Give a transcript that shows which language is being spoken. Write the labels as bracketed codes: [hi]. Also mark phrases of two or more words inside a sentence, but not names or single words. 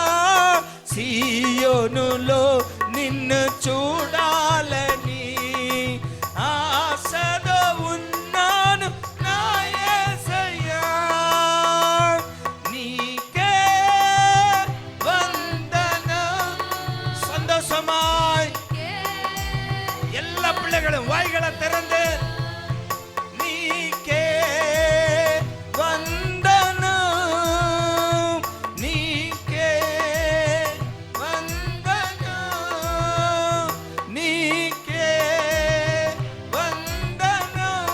[te] సీయోనులో నిన్ను చూడాలని ఆశతో ఉన్నాను నా యేసయ్యా. నీకే వందనం. [ta] சந்தோஷமாய் எல்லா பிள்ளைகளும் வாய்களை திறந்து [te] నీకే వందనం నీకే వందనం నీకే వందనం.